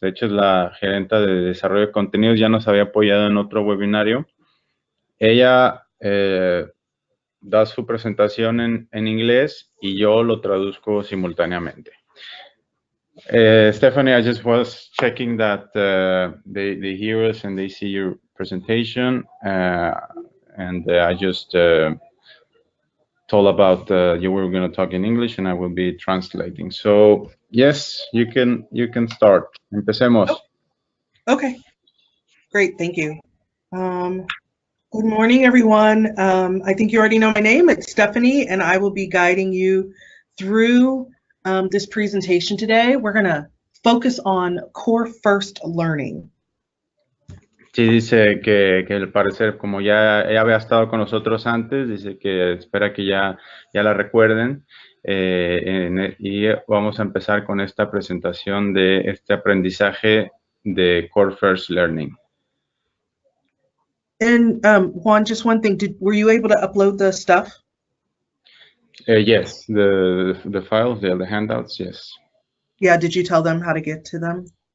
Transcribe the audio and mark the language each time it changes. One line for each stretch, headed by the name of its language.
Spanish: De hecho, es la gerenta de desarrollo de contenidos. Ya nos había apoyado en otro webinario. Ella da su presentación en inglés y yo lo traduzco simultáneamente.
English: Stephanie, I just was checking that they hear us and they see your presentation, and I just told about you were going to talk in English and I will be translating. So yes, you can start.
Spanish: Empecemos.
English: Oh, okay, great, thank you. Good morning, everyone. I think you already know my name. It's Stephanie, and I will be guiding you through this presentation today. We're going to focus on Core First Learning.
Spanish: Sí, dice que al parecer, como ella había estado con nosotros antes, dice que espera que ya la recuerden. Y vamos a empezar con esta presentación de este aprendizaje de Core First Learning.
English: And Juan, just one thing, were you able to upload the stuff? Yes, the files, the handouts, yes. Yeah, did you tell them how to get to them?